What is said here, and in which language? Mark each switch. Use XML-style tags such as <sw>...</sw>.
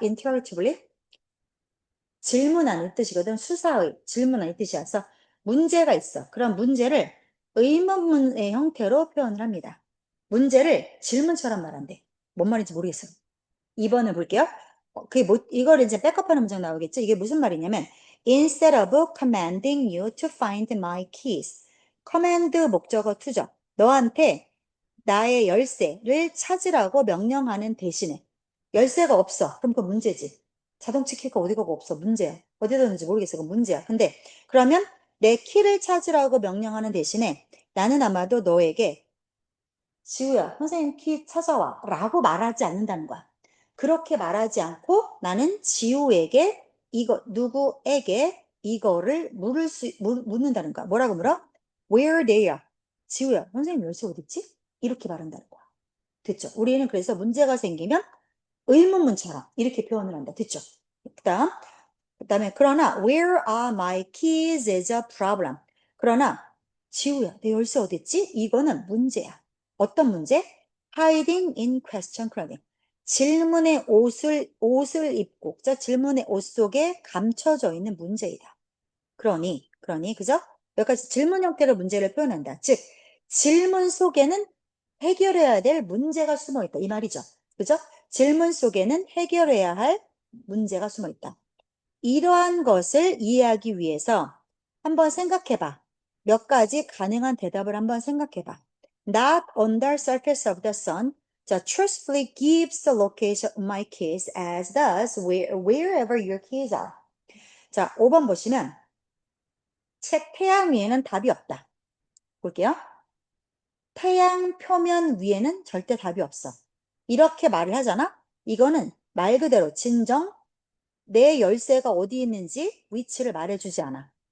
<ko>interrogatively? 질문하는 뜻이거든. 수사의 질문하는 뜻이어서 문제가 있어. 그런 문제를 의문문의 형태로 표현을 합니다. 문제를 질문처럼 말한대. 뭔 말인지 모르겠어요. 2번을 볼게요. 그게 뭐, 이걸 이제 백업하는 문장 나오겠죠?</ko> <en>이게 무슨 말이냐면, instead of commanding you to find my keys.</en> <ko>command 목적어 투죠. 너한테 나의 열쇠를 찾으라고 명령하는 대신에 열쇠가 없어. 그럼 그 문제지. 자동차 키가 어디가 없어. 문제야. 어디다 뒀는지 모르겠어. 그 문제야. 근데 그러면 내 키를 찾으라고 명령하는 대신에 나는 아마도 너에게 지우야, 선생님 키 찾아와 라고 말하지 않는다는 거야. 그렇게 말하지 않고 나는 지우에게 누구에게 이거를 묻는다는 거야.</ko> <en>뭐라고 물어? Where they are.</en> <ko>지우야, 선생님 열쇠 어딨지? 이렇게 말한다는 거야. 됐죠? 우리는 그래서 문제가 생기면 의문문처럼 이렇게 표현을 한다. 됐죠?</ko> <en>그다음에 그러나 where are my keys is a problem.</en> <ko>그러나 지우야, 내 열쇠 어딨지? 이거는 문제야. 어떤 문제?</ko> <en>hiding in question clothing.</en> <ko>질문의 옷을 입고, 자, 질문의 옷 속에 감춰져 있는 문제이다. 그죠? 여기까지 질문 형태로 문제를 표현한다. 즉, 질문 속에는 해결해야 될 문제가 숨어 있다. 이 말이죠. 그죠? 질문 속에는 해결해야 할 문제가 숨어 있다. 이러한 것을 이해하기 위해서 한번 생각해봐. 몇 가지 가능한 대답을 한번 생각해봐.</ko> <en>Not on the surface of the sun. 자, truthfully gives the location of my keys as does wherever your keys are.</en> <ko>자, 5번 보시면 책 태양 위에는 답이 없다. 볼게요. 태양 표면 위에는 절대 답이 없어. 이렇게 말을 하잖아? 이거는 말 그대로 진정 내 열쇠가 어디 있는지 위치를 말해주지 않아.</ko>